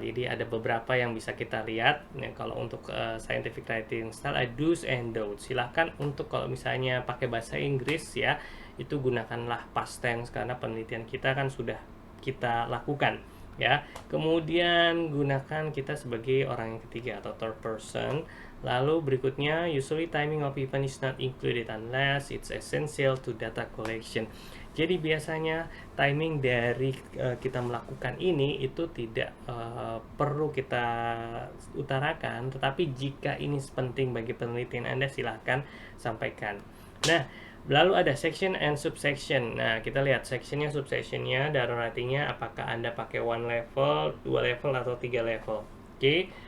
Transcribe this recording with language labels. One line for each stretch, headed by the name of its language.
Indonesian: Jadi ada beberapa yang bisa kita lihat. Nah, kalau untuk scientific writing style, ada do's and don'ts. Silahkan untuk kalau misalnya pakai bahasa Inggris ya, itu gunakanlah past tense karena penelitian kita kan sudah kita lakukan ya. Kemudian gunakan kita sebagai orang yang ketiga atau third person.
English: Lalu berikutnya, usually timing of event is not included unless it's essential to data collection.
Indonesian: Jadi biasanya timing dari kita melakukan ini itu tidak perlu kita utarakan, tetapi jika ini penting bagi penelitian Anda, silahkan sampaikan. Nah, lalu ada section and subsection. Nah, kita lihat sectionnya, subsectionnya, dan writingnya apakah Anda pakai 1 level, 2 level, atau 3 level. Oke.